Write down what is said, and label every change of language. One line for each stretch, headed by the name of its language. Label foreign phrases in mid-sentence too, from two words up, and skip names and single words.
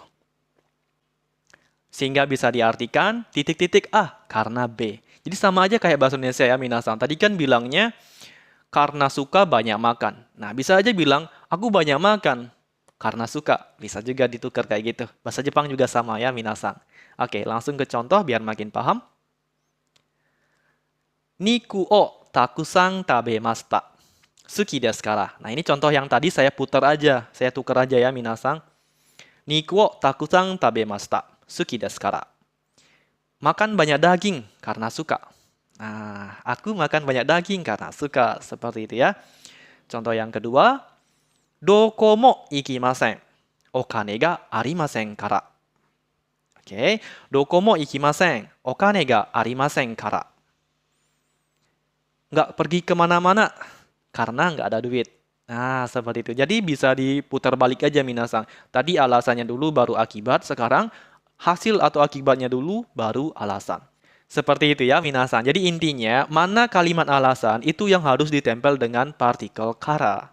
Indonesian: Sehingga bisa diartikan titik-titik A karena B. Jadi sama aja kayak bahasa Indonesia ya minasan. Tadi kan bilangnya karena suka banyak makan. Nah bisa aja bilang aku banyak makan karena suka. Bisa juga ditukar kayak gitu. Bahasa Jepang juga sama ya minasan. Oke langsung ke contoh biar makin paham.
Japanese: 肉をたくさん食べました. 好きですから.
Indonesian: Nah ini contoh yang tadi saya putar aja. Saya tukar aja ya minasan.
Japanese: 肉をたくさん食べました。好きですから.
Indonesian: Makan banyak daging karena suka. Nah, aku makan banyak daging karena suka. Seperti itu ya. Contoh yang kedua.
Japanese: どこも行きません。お金がありませんから.
Indonesian: Oke.
Japanese: どこも行きません。お金がありませんから.
Indonesian: Nggak pergi kemana-mana karena nggak ada duit. Nah, seperti itu. Jadi bisa diputar balik aja minasan. Tadi alasannya dulu baru akibat. Sekarang hasil atau akibatnya dulu, baru alasan. Seperti itu ya, minasan. Jadi intinya, mana kalimat alasan itu yang harus ditempel dengan partikel kara.